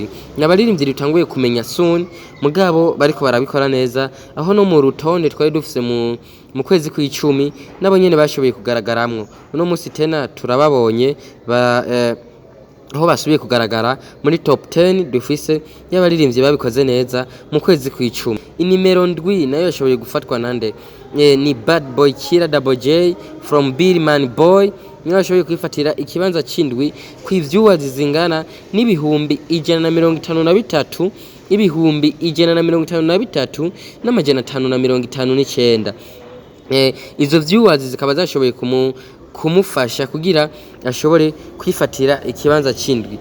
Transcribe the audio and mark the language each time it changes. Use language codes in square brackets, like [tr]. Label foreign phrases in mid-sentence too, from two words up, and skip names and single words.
[rn] Nabaririmbyi rutanguye kumenya soon mugabo bariko barabikora neza aho no mu rutonde twari dufise mu kwezi kw'icumi nabo nyene bashoboye kugaragaramwo. Uno munsi tena turababonye aho basubiye kugaragara muri top 10 dufise y'abaririmbyi babikoze neza mu kwezi kw'icumi. Inimero ndwi nayo yashoboye gufatwa nande ni Bad Boy Killer Double J from Billy Man Boy, niyo yashoboye kwifatira ikibanza c'indwi kw'ivyuwazi zingana n'ibihumbi 153 ibihumbi 153 n'amajana 559. Izo vyuwazi zikaba zashoboye kumufasha kugira ashobore kwifatira ikibanza c'indwi.